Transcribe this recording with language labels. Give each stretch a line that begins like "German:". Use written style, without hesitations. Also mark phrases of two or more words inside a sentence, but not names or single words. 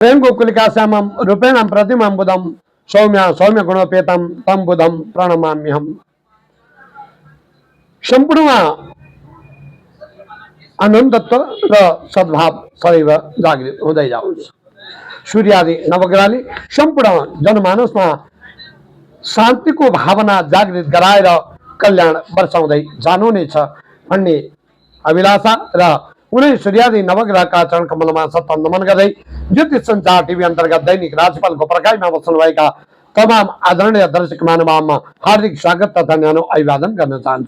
Sanskrit: प्रेम गोकुलिका श्यामम रूपेण प्रतिमा बुधम सौम्य सौम्य गुणोपेतम तम बुधम प्रणमाम्यहम।
Nepali: संपूर्ण आनन्दत्व र सद्भाव सदैव जागृत हुँदै जाओस्। सूर्यादि नवग्रहले सम्पूर्ण जनमानसमा शान्तिको भावना जागृत गराएर कल्याण वर्षाउँदै जानुहुनेछ भन्ने अभिलाषा र उनै सूर्यादि नवग्रहका चरण कमलमा सत्ता नमन गर्दै ज्योतिष संचार टिभी अन्तर्गत दैनिक राशिफलको प्रकाशमा बस्नुभएका तमाम आदरणीय दर्शक महानुभावमा हार्दिक स्वागत तथा न्यानो अभिवादन गर्न चाहन्छु।